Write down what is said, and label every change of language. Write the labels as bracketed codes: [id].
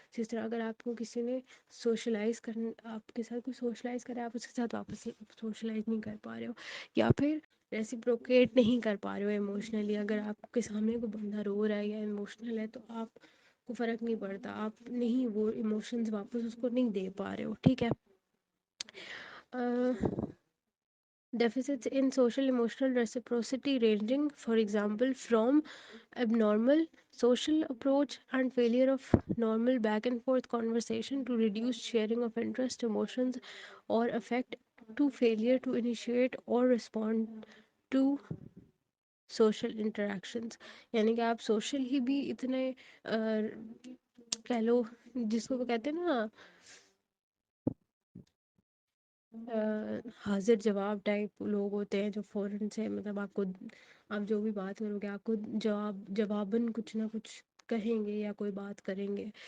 [ur] جس طرح اگر آپ کو کسی نے سوشلائز کرنا, آپ کے ساتھ کوئی سوشلائز کرے, آپ اس کے ساتھ واپس سوشلائز نہیں کر پا رہے ہو, یا پھر ریسیپروکیٹ نہیں کر پا رہے ہو ایموشنلی. اگر آپ کے سامنے کوئی بندہ رو رہا ہے یا ایموشنل ہے تو آپ کو فرق نہیں پڑتا, آپ نہیں وہ ایموشنز واپس اس کو نہیں دے پا رہے ہو. ٹھیک ہے. [en] Deficits in social emotional reciprocity ranging, for example, from abnormal social approach and failure of normal back and forth conversation to reduced sharing of interest, emotions, or affect, to failure to initiate or respond to social interactions. [ur] یعنی کہ آپ social ہی بھی اتنے کہہ لو, جس کو وہ کہتے ہیں نا حاضر جواب ٹائپ لوگ ہوتے ہیں, جو فوراً سے مطلب آپ کو, آپ جو بھی بات کرو گے آپ کو جواباً کچھ نہ کچھ کہیں گے یا کوئی بات کریں گے.